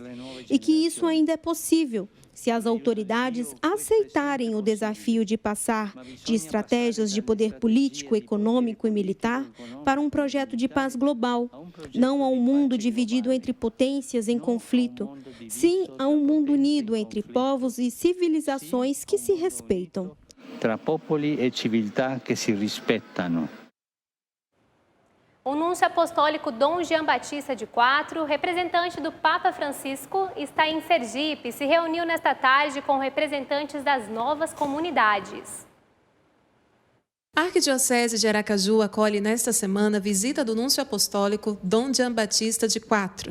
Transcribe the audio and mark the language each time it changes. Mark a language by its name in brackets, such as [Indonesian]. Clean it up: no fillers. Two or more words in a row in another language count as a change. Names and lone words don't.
[Portuguese] E que isso ainda é possível, se as autoridades aceitarem o desafio de passar de estratégias de poder político, econômico e militar para um projeto de paz global, não a um mundo dividido entre potências em conflito, sim a um mundo unido entre povos e civilizações que se respeitam. [Italian] Tra popoli e civiltà che si rispettano. [Portuguese] O núncio apostólico Dom Jean Batista de IV, representante do Papa Francisco, está em Sergipe e se reuniu nesta tarde com representantes das novas comunidades. A Arquidiocese de Aracaju acolhe nesta semana a visita do Núncio Apostólico Dom Jean Batista de IV.